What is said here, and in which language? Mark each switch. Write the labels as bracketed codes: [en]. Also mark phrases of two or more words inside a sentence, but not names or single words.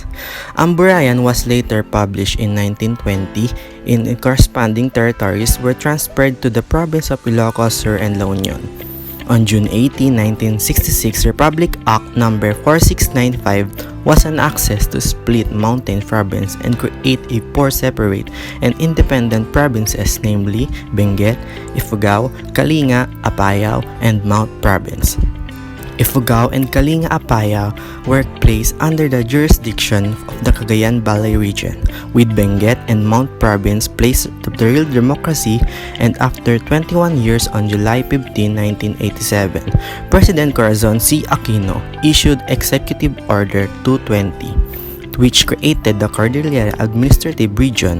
[en] Amburayan was later published in 1920 in corresponding territories were transferred to the province of Ilocos Sur and La Union. On June 18, 1966, Republic Act No. 4695 was an access to split Mountain Province and create a four separate and independent provinces, namely Benguet, Ifugao, Kalinga, Apayao, and Mount Province. Ifugao and Kalinga Apayao were placed under the jurisdiction of the Cagayan Valley region, with Benguet and Mount Province placed to the real democracy, and after 21 years on July 15, 1987, President Corazon C. Aquino issued Executive Order 220, which created the Cordillera Administrative Region.